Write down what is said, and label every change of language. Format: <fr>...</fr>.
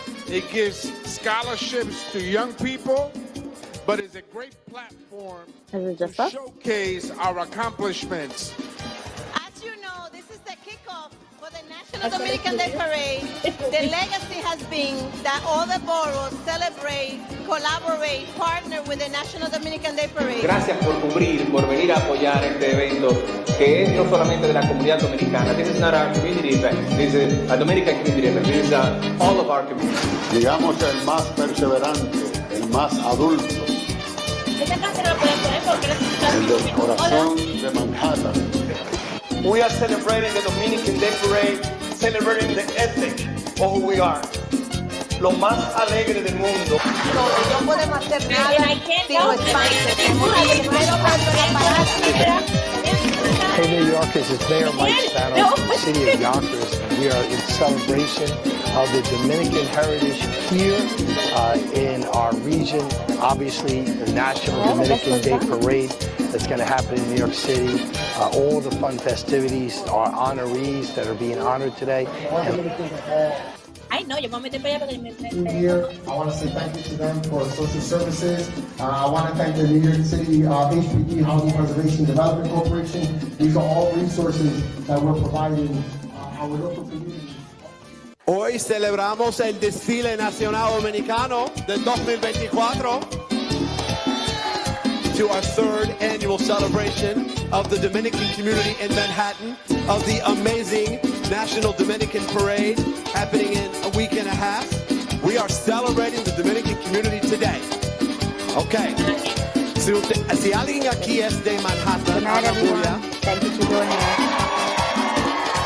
<en>It gives scholarships to young people, but it's a great platform to showcase our accomplishments. As you know, this is the kickoff for the National Dominican Day Parade. The legacy has been that all the boroughs celebrate, collaborate, partner with the National Dominican Day Parade.</en> <es>Gracias por cubrir, por venir a apoyar este evento, que es no solamente de la comunidad dominicana.</es> <en>This is not our community event. This is a Dominican community event. This is all of our community.</en> <es>Digamos el más perseverante, el más adulto. El del corazón de Manhattan.</es> <en>We are celebrating the Dominican Day Parade celebrating the ethic of who we are.</en> <es>Lo más alegre del mundo. No podemos hacer nada sin los espacios. Tenemos que primero tanto la parada.</es> <en>Hey New Yorkers, it's Mayor Mike Spanos from the city of Yonkers, and we are in celebration of the Dominican heritage here in our region. Obviously, the National Dominican Day Parade that's going to happen in New York City. All the fun festivities, our honorees that are being honored today.</en> <es>Ay, no, yo me voy a meter para allá para que me</es> <en>Here, I want to say thank you to them for social services. I want to thank the New York City HPD, Housing Preservation Development Corporation. These are all resources that we're providing our local communities.</en> <es>Hoy celebramos el desfile nacional dominicano del 2024</es> <en>to our third annual celebration of the Dominican community in Manhattan of the amazing National Dominican Parade happening in a week and a half. We are celebrating the Dominican community today. Okay.</en> <es>Si alguien aquí es de Manhattan,</es> <en>Thank you for joining us.</en>